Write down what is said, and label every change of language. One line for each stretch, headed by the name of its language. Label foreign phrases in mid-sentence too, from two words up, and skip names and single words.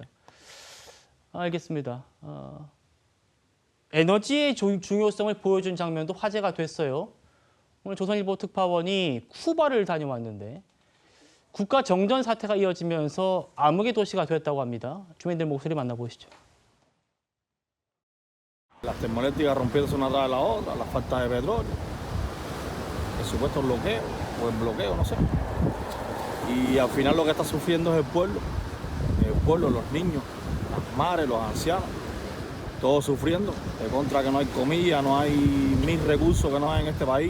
Korean: 알겠습니다. 에너지의 중요성을 보여준 장면도 화제가 됐어요. 오늘 조선일보 특파원이 쿠바를 다녀왔는데 국가 정전 사태가 이어지면서 암흑의 도시가 됐다고 합니다. 주민들 목소리 만나보시죠.
Spanish: Las termoeléctricas rompiéndose una tras de la otra, la falta de petróleo, el supuesto bloqueo o el bloqueo, no sé. Y al final lo que está sufriendo es el pueblo, los niños, las madres, los ancianos, todos sufriendo, de contra que no hay comida, no hay ni recursos que no hay en este país.